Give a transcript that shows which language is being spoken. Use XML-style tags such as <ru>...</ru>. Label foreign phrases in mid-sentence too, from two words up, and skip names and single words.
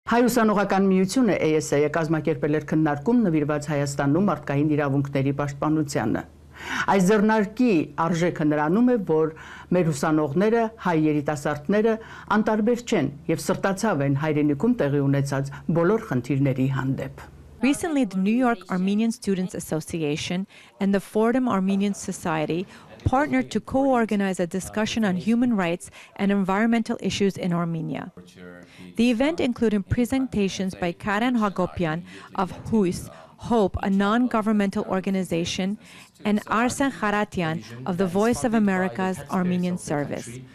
<hy>Հայ-ուսանողական միությունը ASA-ը կազմակերպել էր քննարկում նվիրված Հայաստանում մարդկային իրավունքների պաշտպանությանը։ Այս ձեռնարկի արժեքը նրանում է, որ մեր ուսանողները, հայ երիտասարդները անտարբեր չեն և սրտացավ են հայրենիքում տեղի ունեցած բոլոր խնդիրների հանդեպ։</hy> <en>Recently, the New York Armenian Students Association and the Fordham Armenian Society partnered to co-organize a discussion on human rights and environmental issues in Armenia. The event included presentations by Karen Hagopian of HUIS, Hope, a non-governmental organization, and Arsen Kharatian of the Voice of America's Armenian Service.</en>